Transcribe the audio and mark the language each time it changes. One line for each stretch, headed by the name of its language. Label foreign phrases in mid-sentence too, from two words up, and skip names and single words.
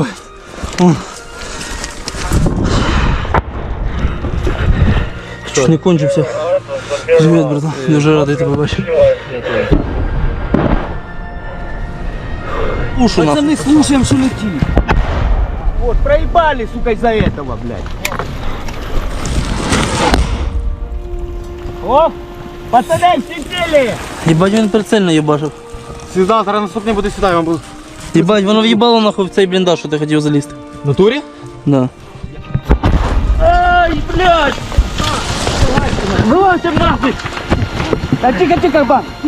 Russian: О. Чуть не кончився. Привет, братан.
Ukrainian: Дуже радий тебе бачити.
Russian: Ушу нахуй. Пацаны, слушаем, что летит. Вот, проебали, сука, из-за этого, блядь. О, пацаны, все цели.
Ukrainian: Єбать, він прицельно їбашив. Сюди, зараз наступний буде сюди, я вам буду. Єбать, воно в'їбало нахуй в цей бліндаж, що ти хотів залізти. В натурі?
Russian: Да. Ай, блядь! Вылазь нахуй! Да тихо, бам.